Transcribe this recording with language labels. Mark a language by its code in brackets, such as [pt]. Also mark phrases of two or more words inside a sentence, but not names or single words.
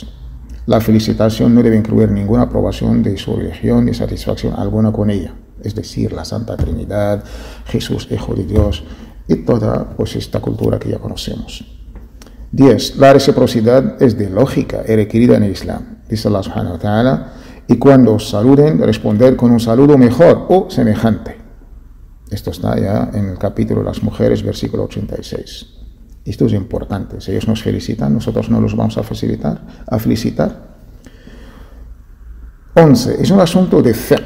[es] La felicitación no debe incluir ninguna aprobación de su religión ni satisfacción alguna con ella. es decir, la Santa Trinidad, Jesús, Hijo de Dios, y toda pues, esta cultura que ya conocemos. 10. La reciprocidad es de lógica y requerida en el Islam. Dice Allah [ar] سبحانه وتعالى, [es] y cuando os saluden, responder con un saludo mejor o semejante. Esto está ya en el capítulo de las mujeres, versículo 86. Esto es importante. Si ellos nos felicitan, nosotros no los vamos a felicitar. 11. Es un asunto de fiqh.